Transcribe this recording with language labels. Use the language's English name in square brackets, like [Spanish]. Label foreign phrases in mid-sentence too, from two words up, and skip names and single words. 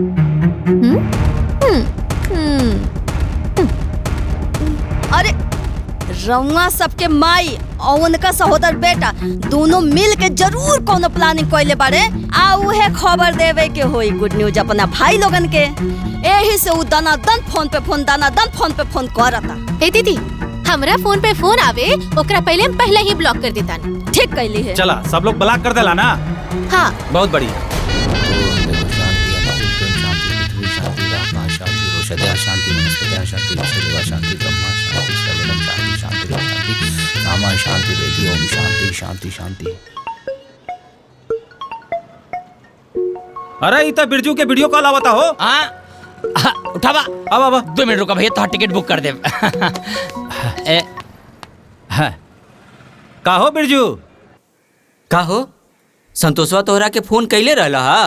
[Bhojpuri] अरे रउआ सबके माई और उनका सहोदर बेटा दोनों मिल के जरूर कोनो प्लानिंग कइले बारे, आ उहे खबर देवे के होई [English] good news [Bhojpuri] अपना भाई लोगन के। एही से उ दनादन फोन पे फोन करता। ए दीदी, हमरा फोन पे फोन आवे ओकरा पहले ही ब्लॉक कर देता। ठीक कैली है। चला सब लोग ब्लॉक कर देला ना। हाँ बहुत बढ़िया। [Sanskrit] शांति वनस्पति शांति देवा शांति ब्रह्मा शांति सर्वदम शांति शांति शांति रामा शांति देवी ओम शांति शांति शांति। [Bhojpuri] अरे इतना बिरजू के [English] video call [Bhojpuri] आवता हो। हाँ उठावा। अब 2 मिनट रुका भैया, तो [English] ticket book [Bhojpuri] कर दे। का हो बिरजू? का हो संतोषवा तोहरा के फोन कैले रहला हा?